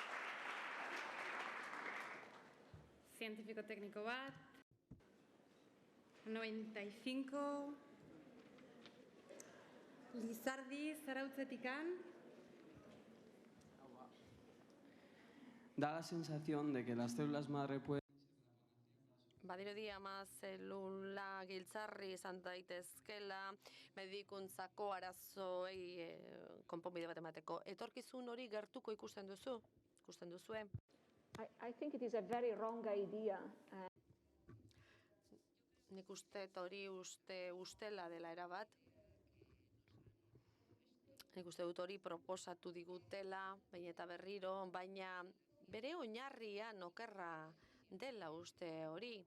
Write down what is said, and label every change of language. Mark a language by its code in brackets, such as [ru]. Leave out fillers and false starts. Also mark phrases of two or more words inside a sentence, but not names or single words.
[eu] Zientifiko tekniko bat, 95, Lizardi, Zarautzetikan. [es] Da la sensación de que las células madre pueden... [eu] Badirudi ama zelula giltzarri izan daitezkela medikuntzako arazoei konponbide bat emateko. Etorkizun hori gertuko ikusten duzu? Ikusten duzue? [en] I think it is a very wrong idea. [eu] Nik uste hori ustela dela erabat. Nik uste dut hori proposatu digutela, baina eta berriro, baina bere oinarrian okerra dela uste hori.